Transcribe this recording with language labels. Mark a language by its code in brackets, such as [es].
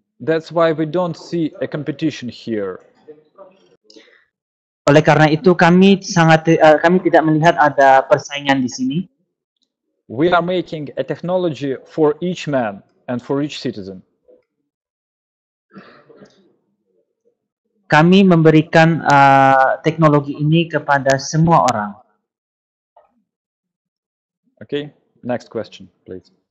[en] That's why we don't see a competition here. [id] Oleh karena itu kami tidak melihat ada persaingan di sini. [en] We are making a technology for each man and for each citizen. [id] Kami memberikan teknologi ini kepada semua orang. [en] Okay, next question, please.